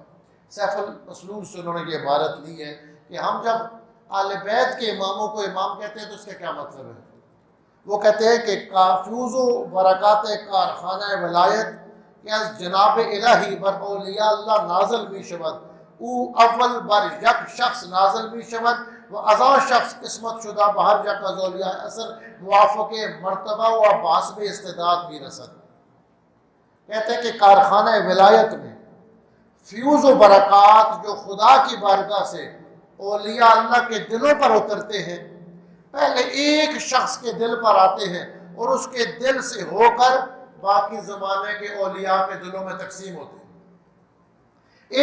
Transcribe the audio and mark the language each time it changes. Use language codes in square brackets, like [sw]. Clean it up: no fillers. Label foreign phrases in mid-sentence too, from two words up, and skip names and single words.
[ur] سیف المسلول سے انہوں نے یہ عبارت لی ہے کہ ہم جب اہل بیت کے اماموں کو امام کہتے ہیں تو اس کا کیا مطلب ہے؟ وہ کہتے ہیں کہ [fa] کافیوز و برکات کارخانہ ولایت کہ از جناب الہی بر اولیاء اللہ نازل می شود، او اول بر یک شخص نازل می شود و ازاں شخص قسمت شدہ بہر یک از اولیاء اثر موافق مرتبہ و بحسب استعداد بھی رسد۔ [ur] کہتے ہیں کہ کارخانہ ولایت میں فیوز و برکات جو خدا کی بارگاہ سے اولیاء اللہ کے دلوں پر اترتے ہیں، پہلے ایک شخص کے دل پر آتے ہیں اور اس کے دل سے ہو کر باقی زمانے کے اولیاء کے دلوں میں تقسیم ہوتے ہیں۔